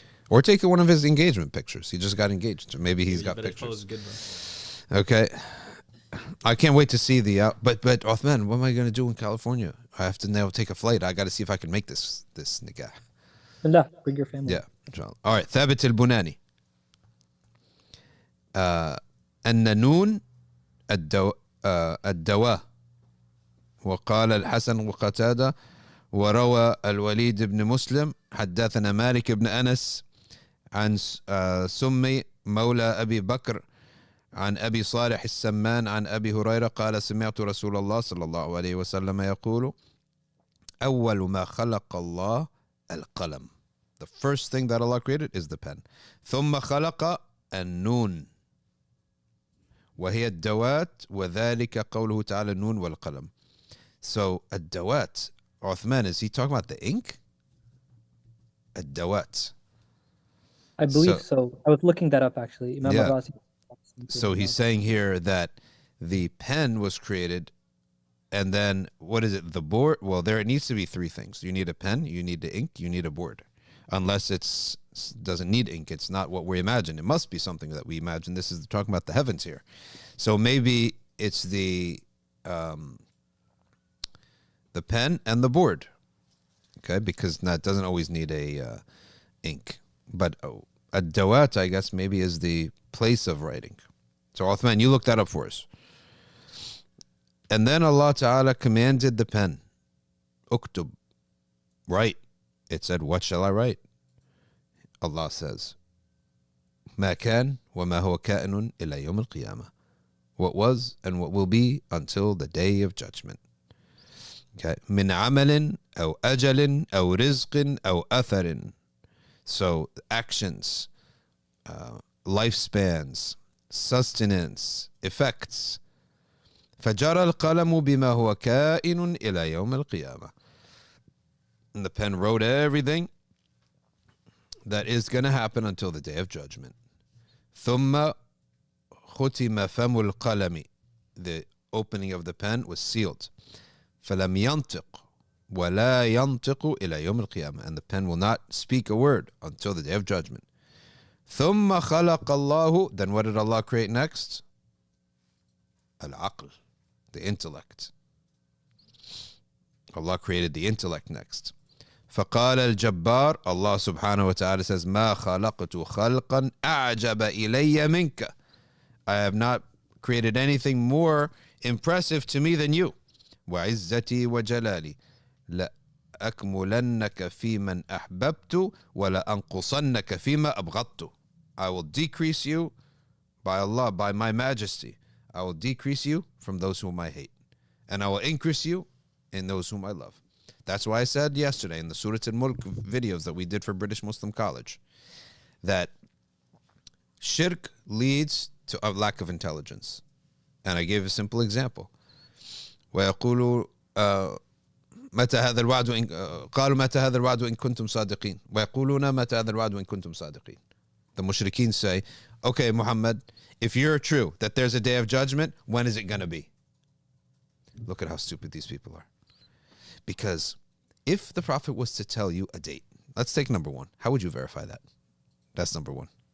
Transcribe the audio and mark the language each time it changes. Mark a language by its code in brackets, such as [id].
[en] Or take one of his engagement pictures. He just got engaged. Or maybe he's got pictures. Okay. I can't wait to see the but Uthman, what am I going to do in California? I have to now take a flight. I got to see if I can make this nikah. Allah, bring your family. Yeah, inshallah. All right, Thabit al-Bunani. [ar] النون الدواء وقال الحسن وقتادة وروى الوليد بن مسلم حدثنا مالك بن أنس عن سمي مولى أبي بكر عن أبي صالح السمان عن أبي هريرة قال سمعت رسول الله صلى الله عليه وسلم يقول أول ما خلق الله القلم. [en] The first thing that Allah created is the pen. [ar] ثم خلق النون وهي الدوات وذلك قوله تعالى النون والقلم. [en] So الدوات, Uthman, is he talking about the ink? [ar] الدوات. [en] I believe so. I was looking that up actually. Imam Yeah. Al-Razi. So he's saying here that the pen was created, and then what is it? The board? Well, there needs to be three things. You need a pen, you need the ink, you need a board. Unless it's doesn't need ink, it's not what we imagine. It must be something that we imagine. This is talking about the heavens here. So maybe it's the pen and the board, okay? Because that doesn't always need a ink. But a dawat, I guess, maybe is the place of writing. So Uthman, you look that up for us. And then Allah Ta'ala commanded the pen, uktub, write. It said, what shall I write? Allah says, [ar] ما كان وما هو كائن إلى يوم القيامة. [en] What was and what will be until the day of judgment. Okay. [ar] من عمل أو أجل أو رزق أو أثر. [en] So actions, lifespans, sustenance, effects. [ar] فجرى القلم بما هو كائن إلى يوم القيامة. [en] And the pen wrote everything that is going to happen until the day of judgment. [ar] ثم ختم فم القلم. [en] The opening of the pen was sealed. [ar] فلم ينطق ولا ينطق إلى يوم القيامة. [en] And the pen will not speak a word until the day of judgment. [ar] ثم خلق الله. [en] Then what did Allah create next? العقل, the intellect. Allah created the intellect next. [ar] فقال الجبار, [en] Allah subhanahu wa ta'ala says, [ar] ما خلقت خلقا أعجب إلي منك. [en] I have not created anything more impressive to me than you. [ar] وعزتي وجلالي لأكملنك في من أحببت ولأنقصنك فيما أبغضت. [en] I will decrease you by Allah, by my majesty. I will decrease you from those whom I hate, and I will increase you in those whom I love. That's why I said yesterday in the Surah Al-Mulk videos that we did for British Muslim College that shirk leads to a lack of intelligence. And I gave a simple example. [ar] ويقولوا متى هذا الوعد وإن قالوا متى هذا الوعد وإن كنتم صادقين ويقولون متى هذا الوعد وإن كنتم صادقين. [en] The mushrikeen say, okay, Muhammad, if you're true that there's a day of judgment, when is it going to be? Look at how stupid these people are. Because if the Prophet was to tell you a date, let's take number one. How would you verify that? That's number one.